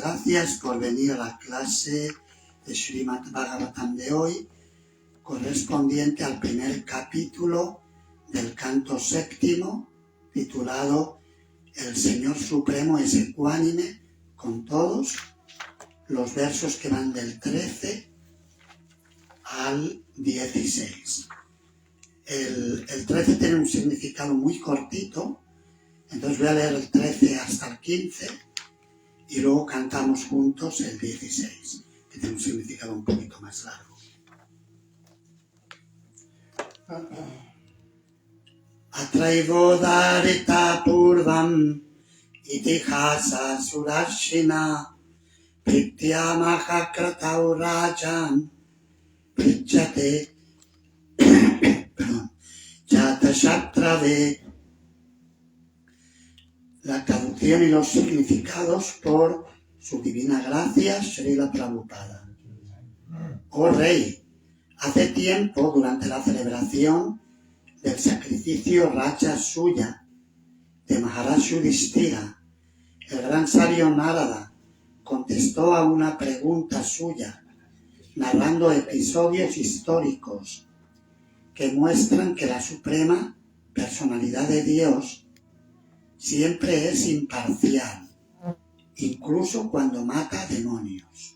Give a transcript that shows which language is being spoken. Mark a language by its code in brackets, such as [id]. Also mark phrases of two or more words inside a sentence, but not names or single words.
[es] gracias por venir a la clase de Srimad Bhagavatam de hoy, correspondiente al primer capítulo del canto séptimo, titulado El Señor Supremo es ecuánime con todos, los versos que van del 13 al 16. El 13 tiene un significado muy cortito, entonces voy a leer el 13 hasta el 15 y luego cantamos juntos el 16, que tiene un significado un poquito más largo. [sa] Atraivodarita purvam itihasa surashina pritya mahakratau rajan pritchate Chatashatrave. [es] La traducción y los significados por su divina gracia, Srila Prabhupada. Oh Rey, hace tiempo, durante la celebración del sacrificio Raja Suya de Maharaj Yudhishthira, el gran sabio Narada contestó a una pregunta suya, narrando episodios históricos que muestran que la suprema personalidad de Dios siempre es imparcial, incluso cuando mata demonios.